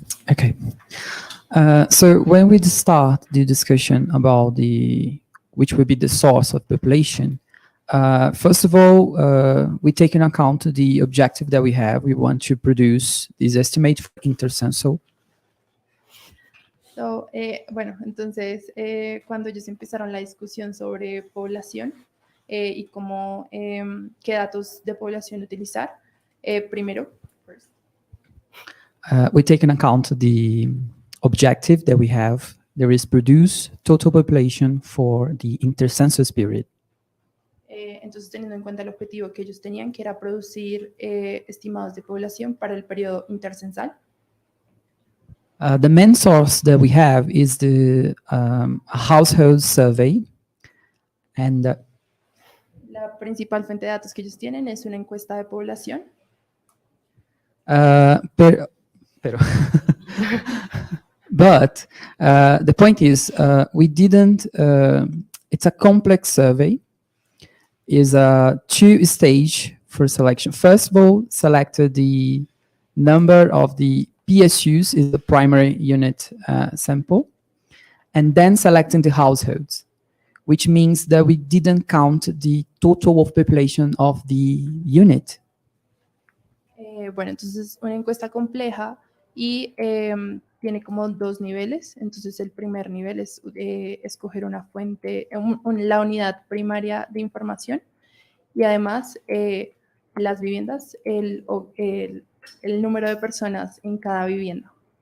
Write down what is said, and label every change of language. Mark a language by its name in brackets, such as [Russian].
[English] Okay. So when we start the discussion about which will be the source of population, first of all, we take into account the objective that we have. We want to produce this estimate for intercensal. [Spanish] So, bueno, entonces, cuando ellos empezaron la discusión sobre población y cómo, qué datos de población utilizar, primero, [English] We take into account the objective that we have. There is produce total population for the intercensus period. [Spanish] entonces teniendo en cuenta el objetivo que ellos tenían, que era producir estimados de población para el periodo intercensal. [English] The main source that we have is the household survey, and [Spanish] La principal fuente de datos que ellos tienen es una encuesta de población. [English] pero but the point is we didn't. It's a complex survey. Is a two-stage for selection. First of all, selected the number of the PSUs is the primary unit sample, and then selecting the households, which means that we didn't count the total of population of the unit. [Spanish] Bueno, entonces una encuesta compleja y tiene como dos niveles. Entonces el primer nivel es escoger una fuente, la unidad primaria de información y además las viviendas, el número de personas en cada vivienda.